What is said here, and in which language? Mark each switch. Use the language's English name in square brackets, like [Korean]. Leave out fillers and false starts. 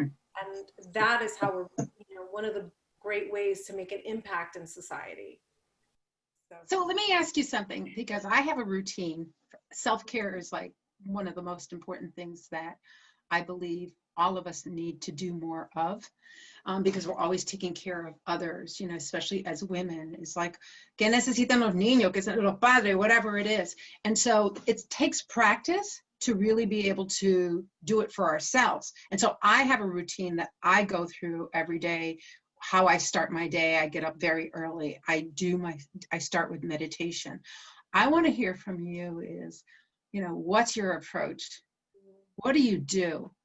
[English] And that is how we're, you know, one of the great ways to make an impact in society. So let me ask you something, because I have a routine. Self-care is like one of the most important things that I believe all of us need to do more of, because we're always taking care of others, you know, especially as women. [Spanish] It's like, ¿qué necesitan los niños? ¿Qué necesitan los padres? [English] Whatever it is. And so it takes practice to really be able to do it for ourselves. And so I have a routine that I go through every day. How I start my day, I get up very early. I start with meditation. I want to hear from you is, you know, what's your approach? What do you do?